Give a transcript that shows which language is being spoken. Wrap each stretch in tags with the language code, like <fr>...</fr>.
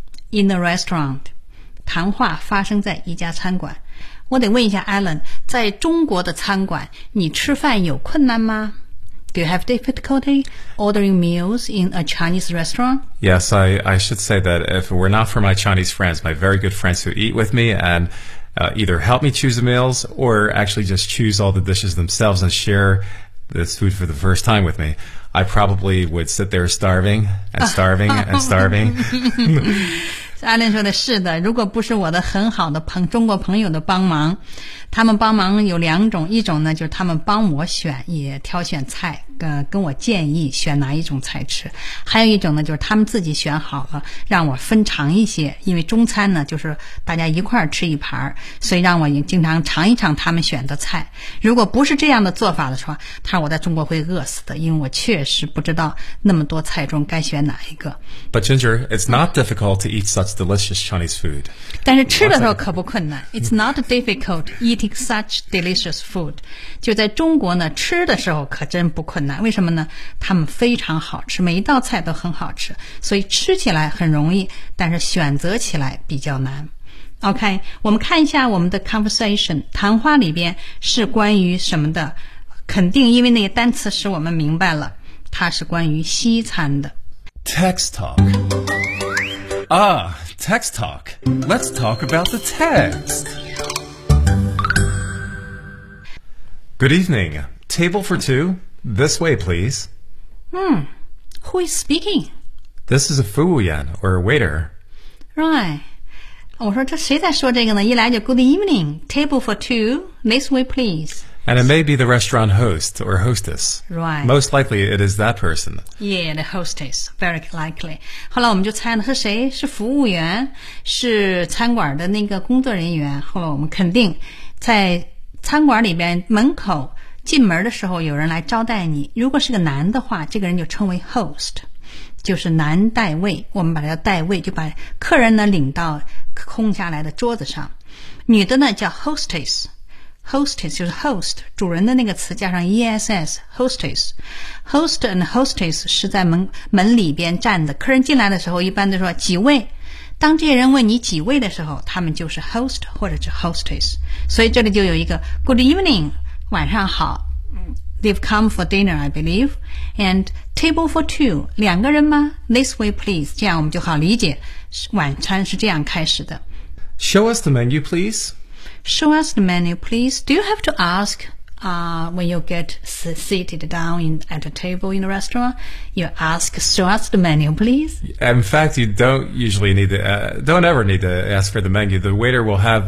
<en>In a restaurant,</en> <zh>谈话发生在一家餐馆。我得问一下 Alan, 在中国的餐馆你吃饭有困难吗？</zh> <en>Do you have difficulty ordering meals in a Chinese restaurant? Yes, I should say that if it were not for my Chinese friends, my very good friends who eat with me andeither help me choose the meals or actually just choose all the dishes themselves and share this food for the first time with me, I probably would sit there starving and starving and starving.</en> <zh>Alan 说的是的，如果不是我的很好的中国朋友的帮忙，他们帮忙有两种，一种呢就是他们帮我选，也挑选菜，跟我建议选哪一种菜吃，还有一种呢就是他们自己选好了让我分尝一些，因为中餐呢就是大家一块吃一盘，所以让我也经常尝一尝他们选的菜。如果不是这样的做法的话，他说我在中国会饿死的，因为我确实不知道那么多菜中该选哪一个。</zh> <en>But Ginger, it's not difficult to eat such delicious Chinese food.</en> <zh>但是吃的时候可不困难。</zh> <en>It's not difficult eating such delicious food.</en> <zh>就在中国呢吃的时候可真不困难。为什么呢？他们非常好吃，每一道菜都很好吃，所以吃起来很容易，但是选择起来比较难。 OK, 我们看一下我们的 conversation 谈话里边是关于什么的。肯定因为那些单词使我们明白了，它是关于西餐的。</zh> <en>Text talk. Text talk. Let's talk about the text. Good evening. Table for two. This way, please. Who is speaking? This is a服务员, or a waiter. Right.</en> <zh>我说这谁在说这个呢？一来就</zh> <en>good evening, table for two, this way, please. And it may be the restaurant host or hostess. Right. Most likely, it is that person. Yeah, the hostess, very likely.</en> <zh>后来我们就猜了是谁？是服务员，是餐馆的那个工作人员。后来我们肯定在餐馆里边门口进门的时候有人来招待你，如果是个男的话，这个人就称为 host, 就是男代位，我们把它叫代位，就把客人呢领到空下来的桌子上。女的呢叫 hostess 就是 host, 主人的那个词加上 ess, hostess. Host and hostess 是在门里边站的，客人进来的时候一般都说几位，当这些人问你几位的时候，他们就是 host 或者是 hostess, 所以这里就有一个</zh> <en>good evening,</en> <zh>晚上好。</zh> <en>They've come for dinner, I believe. And table for two,</en> <zh>两个人吗？</zh> <en>This way, please.</en> <zh>这样我们就好理解，晚餐是这样开始的。</zh> <en>Show us the menu, please. Show us the menu, please. Do you have to ask, when you get seated down at a table in a restaurant? You ask, show us the menu, please. In fact, you don't ever need to ask for the menu. The waiter will have</en>